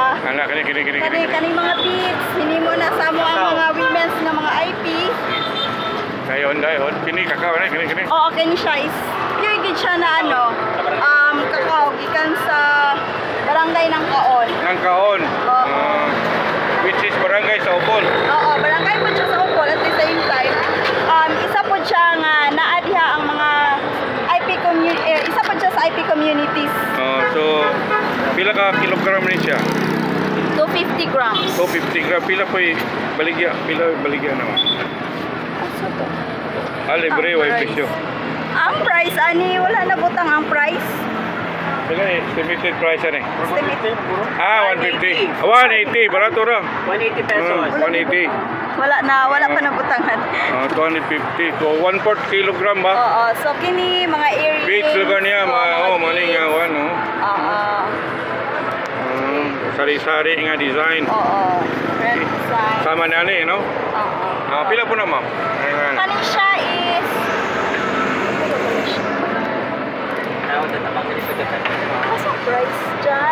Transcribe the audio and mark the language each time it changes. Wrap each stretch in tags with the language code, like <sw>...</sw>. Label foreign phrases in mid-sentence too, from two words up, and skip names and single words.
<ceb>Kani mga beads, hinimo na sa amo ang mga women's nga mga IP. Dayon. Kini kakao na, kini. Oo, kani siya is pure gid siya na kakao gikan sa barangay ng Kaon. Ng Kaon.</ceb> <en>Which is</en> <ceb>barangay sa Opol. Oo, barangay po siya sa Opol</ceb> <en>at the same time.</en> <ceb>Isa po siya nga naa diha ang mga IP community, isa po siya sa IP communities. So pila ka kilogram rin siya? 250 grams. 250 gram. Pila baligya naman? Asa to? Libre, way presyo. Ang price ani wala na butang ang price. Pila ni</ceb> <en>estimated price</en> <ceb>ani? Estimated. 150. 180, barato ra. 180 pesos. 180. Wala pa na butangan. 250. So 1/4 kilogram ba? Oo, so kini mga earrings. Beach lugar niya, maning nga ano. Oo. Sari-sari nga design. Oo. Red design. Sama na ni, no? Oo. Pila po na, ma'am? Kani siya is asa price dyan?</ceb>